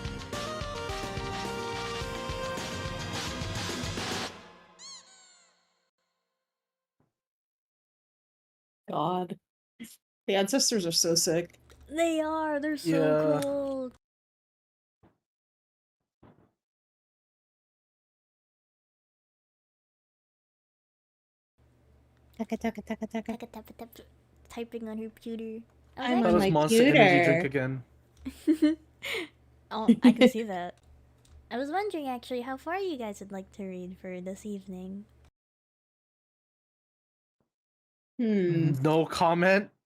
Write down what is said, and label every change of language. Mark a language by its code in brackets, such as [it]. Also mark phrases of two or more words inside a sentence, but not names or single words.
[en] God. The ancestors are so sick. They are. They're so Yeah. cool. Taka taka taka taka. Taka tapa tapa. Typing on her computer. I'm That on was my Monster Energy drink computer. again. Oh, I can see that. I was wondering actually how far you guys would like to read for this evening. No comment.